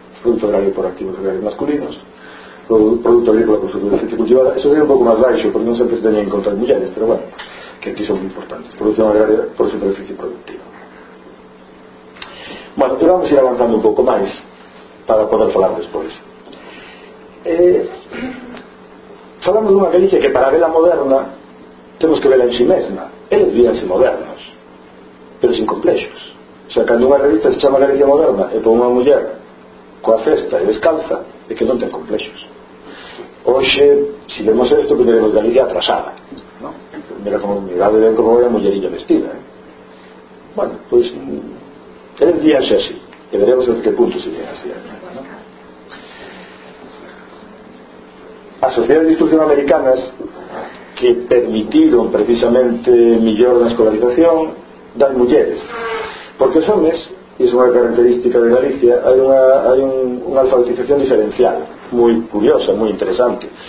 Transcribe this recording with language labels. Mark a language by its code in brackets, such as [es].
[es] Producto agrario por activos agrarios masculinos, producto agrícola por superficie cultivada. Eso sería un poco más baixo porque no siempre se tenía en contra de mujeres, pero bueno, que aquí son muy importantes. Producción agraria por superficie productiva. Bueno, pero vamos a ir avanzando un poco más para poder hablar después. [gl] Falamos dunha Galicia que para vela moderna temos que vela en sí mesma. Eles víanse modernos, pero sin complexos. O sea, cando unha revista se chama Galicia Moderna e pon unha muller coa cesta e descalza, é que non ten complexos. Hoxe, si vemos isto, veremos Galicia atrasada, ¿no? Mira como mirade ben como é a mullerilla vestida, ¿eh? Bueno, pois eles víanse así, e veremos en que punto se vien así, ¿no? As sociedades de instrucción americanas que permitiron precisamente mellor na escolarización dan mulleres, porque os homes, e iso é unha característica de Galicia, hai unha alfabetización diferencial moi curiosa, moi interesante.